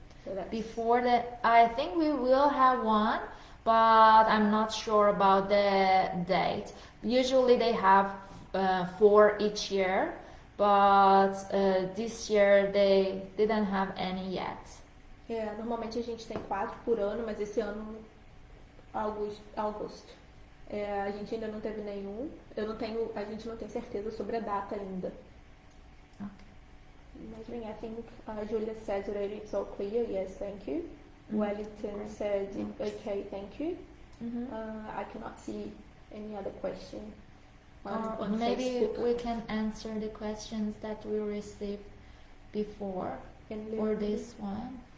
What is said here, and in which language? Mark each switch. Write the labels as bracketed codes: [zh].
[en] So before I think we will have one, but I'm not sure about the date. Usually they have 4 each year, but this year they didn't have any yet. [pt] Normalmente a gente tem 4 por ano, mas esse ano, August. A gente ainda não teve nenhum. A gente não tem certeza sobre a data ainda. [en] Okay. I think Julia said already it's all clear. Yes, thank you. Wellington said okay, thank you. I cannot see any other question. On maybe Facebook. we can answer the questions that we received before for this one.